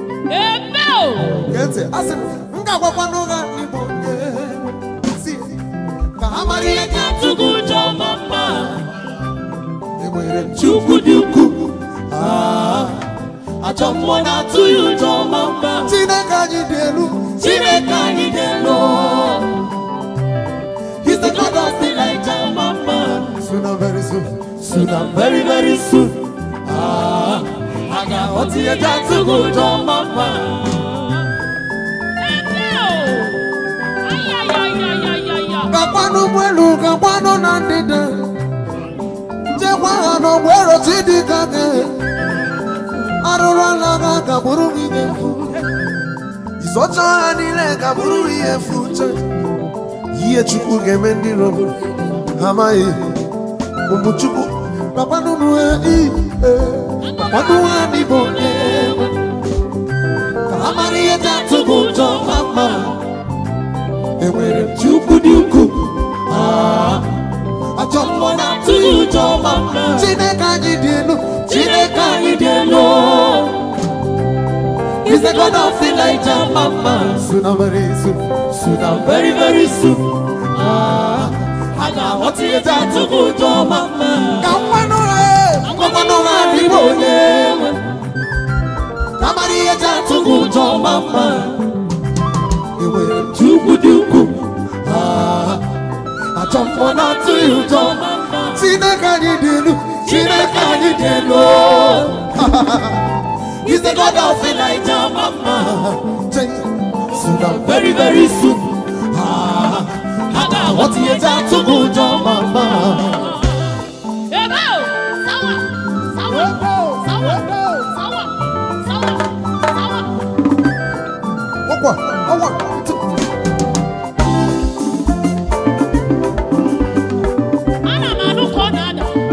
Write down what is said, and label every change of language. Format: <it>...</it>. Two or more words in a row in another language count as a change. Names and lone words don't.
<en>Amen. Get it? I said,</en> <ig>"M ga-agwakwa n'ụgha n'Igbo,</ig> <en>yeah." See,</en> <ig>ka ha mara ihe Ị ga-atụ gị ụjọ, mama. Enwere m Chukwu dị ukwuu. Ah, ajọ mmụọ na-atụ ya ụjọ, mama. Chineke anyị dị elu. Chineke anyị dị elu.</ig> <en>He's the God of Elijah, mama. Soon and very soon. Soon and very, very soon.</en> <ig>Ah, a ga-aghọta ihe ji atụ gị ụjọ, mama. Amen. Ay, ay, ay, ay, ay, ay, ay. Gakwanụ ụgbọelu, gakwanụ na ndịda. Jekwa ha n'ụgbọelu Chidika gị. Arụrụ ala ga gagburu gị n'efu. Ịzọcha ha niile gagburu gị efu uche. Ihe Chukwu ga-eme ndị iro m, ha amaghị. Ụmụ Chukwu, gakwanụ nụ ha ihe. Gakwanụ ha n'Igbo na-enwe. Ka ha mara ihe ji atụ gị ụjọ, mama. Enwere m Chukwu dị ukwuu. Ah, ajọ mmụọ na-atụ ya ụjọ, mama. Chineke anyị dị elu. Chineke anyị dị elu.</ig> <en>He's the God of Elijah, mama. Soon and very soon. Soon and very, very soon.</en> <ig>Ah, a ga-aghọta ihe ji atụ gị ụjọ, mama. Ka mmanụ ha, ka mmanụ ha dị onye nwe. Ka mara ihe ji atụ gị ụjọ, mama. Enwere m Chukwu dị ukwuu. Ah, ajọ mmụọ na-atụ ya ụjọ, mama. Chineke anyị dị elu. Chineke anyị dị elu.</ig> <en>He's the God of Elijah, mama. Soon and very, very soon.</en> <ig>Ah, a ga-aghọta ihe ji atụ gị ụjọ, mama. Ebe o, sawa, sawa, sawa, sawa, sawa. Ọkwa, ọkwa, tu- Ana m anụ ka ọ na-ada.</ig>